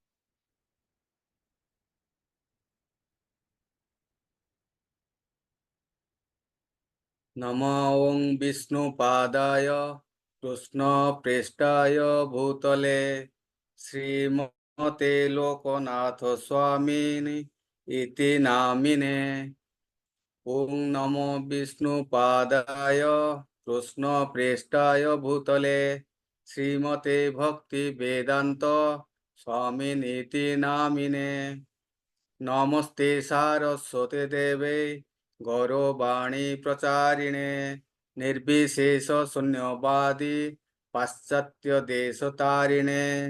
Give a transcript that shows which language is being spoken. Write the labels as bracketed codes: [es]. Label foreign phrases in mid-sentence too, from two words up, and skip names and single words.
[sa] ନମୋ ଓଂ ବିଷ୍ଣୁ ପାଦାୟ କୃଷ୍ଣ ପ୍ରେଷ୍ଠାୟ ଭୂତଲେ ଶ୍ରୀମତେ ଲୋକନାଥ ସ୍ୱାମୀନି ଇତି ନାମିନେ। ओं नमो विष्णु पादाय कृष्ण प्रेष्ठाय भूतले श्रीमते भक्ति वेदांत स्वामिनीति नामिने। नमस्ते सारस्वते देवे गौरवाणी प्रचारिणे निर्विशेष शून्यवादी पाश्चात्य देशतारिणे।